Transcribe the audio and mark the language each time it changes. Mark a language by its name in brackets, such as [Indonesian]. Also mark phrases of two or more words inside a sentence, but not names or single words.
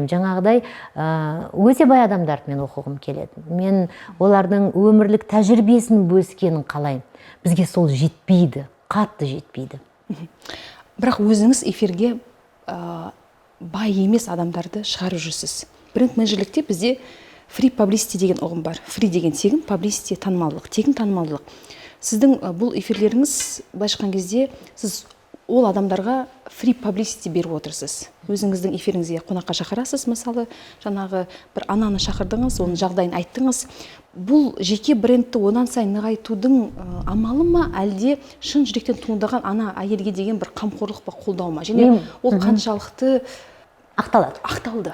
[Kazakh] Жаңағыдай өте бай адамдарды мен оқығым келеді. Мен олардың өмірлік тәжірибесін бөліскенін қалаймын. Бізге сол жетпейді, қатты жетпейді. Бірақ өзіңіз эфирге бай емес адамдарды шығарып жүрсіз. Бренд менеджерлікте бізде [English] free publicity [Kazakh] деген ұғым бар. Free деген тегін, publicity танымалдылық, тегін танымалдылық. Сіздің бұл эфирлеріңіз былайша айтқан кезде сіз ол адамдарға [English] free publicity [Kazakh] беріп отырсыз. Өзіңіздің эфиріңізге қонаққа шақырасыз, мысалы, жаңағы бір ананы шақырдыңыз, оның жағдайын айттыңыз. Бұл жеке брендті одан сайын нығайтудың амалы ма, әлде шын жүректен туындаған ана әйелге деген бір қамқорлық па, қолдау ма? Және ол қаншалықты ақталды?